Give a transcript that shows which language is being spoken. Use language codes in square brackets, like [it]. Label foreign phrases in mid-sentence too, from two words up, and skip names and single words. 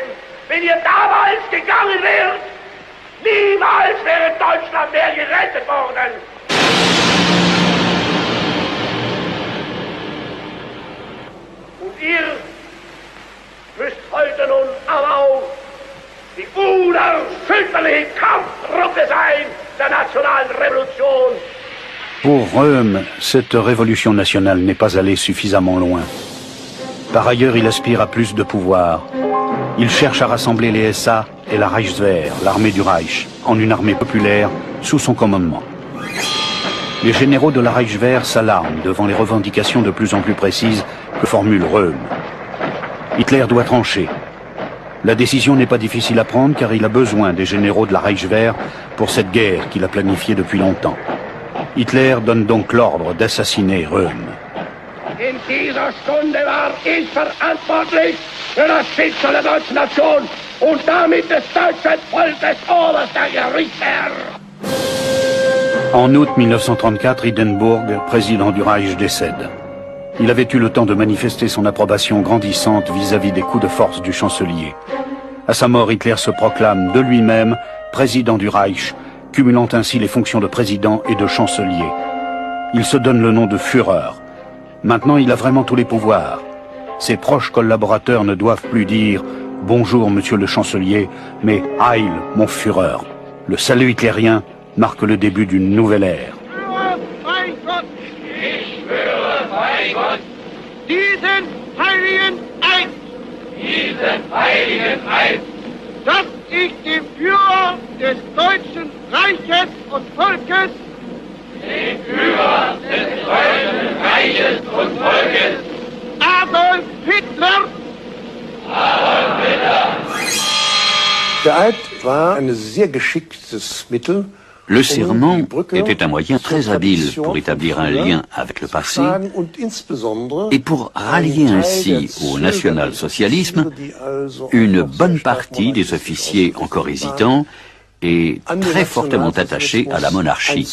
[de] Wenn ihr damals gegangen wärt, niemals wäre Deutschland mehr gerettet worden. Und ihr müsst heute nun aber auch die unerschütterliche Kampftruppe sein der nationalen Revolution. [fr] Pour Röhm, cette révolution nationale n'est pas allée suffisamment loin. Par ailleurs, il aspire à plus de pouvoir. Il cherche à rassembler les SA et la Reichswehr, l'armée du Reich, en une armée populaire sous son commandement. Les généraux de la Reichswehr s'alarment devant les revendications de plus en plus précises que formule Röhm. Hitler doit trancher. La décision n'est pas difficile à prendre car il a besoin des généraux de la Reichswehr pour cette guerre qu'il a planifiée depuis longtemps. Hitler donne donc l'ordre d'assassiner Röhm. [de] In dieser Stunde war ich verantwortlich für das Schicksal der deutschen Nation und damit des deutschen Volkes oberster Gerichtsherr. [fr] En août 1934, Hindenburg, président du Reich, décède. Il avait eu le temps de manifester son approbation grandissante vis-à-vis des coups de force du chancelier. À sa mort, Hitler se proclame de lui-même président du Reich, cumulant ainsi les fonctions de président et de chancelier. Il se donne le nom de Führer. Maintenant, il a vraiment tous les pouvoirs. Ses proches collaborateurs ne doivent plus dire « Bonjour, monsieur le chancelier », mais « Heil, mon Führer ». Le salut hitlérien marque le début d'une nouvelle ère. [de] Diesen heiligen Eid, dass ich dem Führer des Deutschen Reiches und Volkes, Adolf Hitler, Der Eid war ein sehr geschicktes Mittel. [fr] Le serment était un moyen très habile pour établir un lien avec le passé et pour rallier ainsi au national-socialisme une bonne partie des officiers encore hésitants et très fortement attachés à la monarchie.